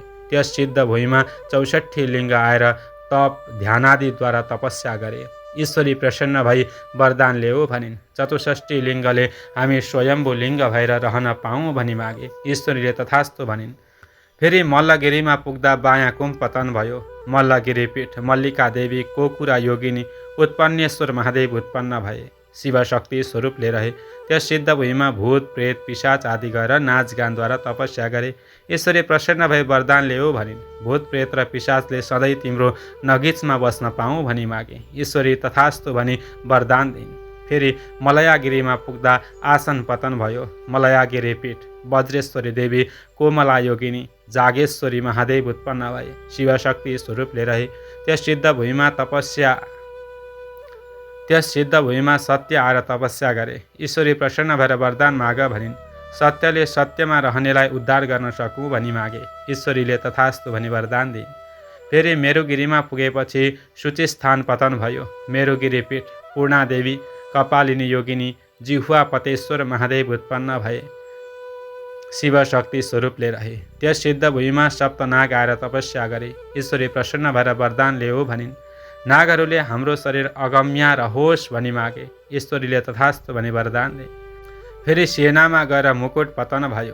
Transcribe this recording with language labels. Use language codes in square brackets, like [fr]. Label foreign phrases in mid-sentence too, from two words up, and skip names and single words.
[ne] त्यस सिद्ध भूमिमा 64 लिङ्ग आएर तप ध्यानादिद्वारा तपस्या गरे। ईश्वरी प्रसन्न भई वरदान ल्याऊ भनिन्। 64 लिङ्गले हामी स्वयम्भू लिङ्ग भएर रहन पाऊँ भनी मागे। ईश्वरीले तथास्तु भनिन्। फेरि मल्लगिरीमा पुग्दा बायाँ कुम पतन भयो। मल्लगिरी पीठ मल्लिका देवी कोकुरा योगिनी उत्पन्नेश्वर महादेव उत्पन्न भए शिव शक्ति स्वरूपले रहे। त्यस सिद्ध भूमिमा भूत प्रेत पिशाच आदि गएर नाचगानद्वारा तपस्या गरे। ईश्वरी प्रसन्न भई वरदान ल्याऊ भनिन्। भूत प्रेत र पिशाचले सधैँ तिम्रो नगिचमा बस्न पाऊँ भनी मागे। ईश्वरी तथास्तु भनी वरदान दिइन्। फेरि मलयागिरीमा पुग्दा आसन पतन भयो। मलयागिरी पीठ वज्रेश्वरी देवी कोमला योगिनी जागेश्वरी महादेव उत्पन्न भए शिव शक्ति स्वरूपले रहे। त्यस सिद्ध भूमिमा सत्य आएर तपस्या गरे। ईश्वरी प्रसन्न भएर वरदान माग भनिन्। सत्यले सत्यमा रहनेलाई उद्धार गर्न सकौँ भनी मागे। ईश्वरीले तथास्तु भनी वरदान दिइन्। फेरि मेरुगिरीमा पुगेपछि सूचिस्थान पतन भयो। मेरुगिरी पीठ पूर्णादेवी कपालिनी योगिनी जिह्वा पतेश्वर महादेव उत्पन्न भए शिव शक्ति स्वरूपले रहे। त्यस सिद्ध भूमिमा सप्तनाग आएर तपस्या गरे। ईश्वरी प्रसन्न भएर वरदान ल्याऊ भनिन्। नागहरूले हाम्रो शरीर अगम्य रहोस् भनी मागे। ईश्वरीले तथास्तु भनी वरदान दिए। फेरि सेनामा गएर मुकुट पतन भयो।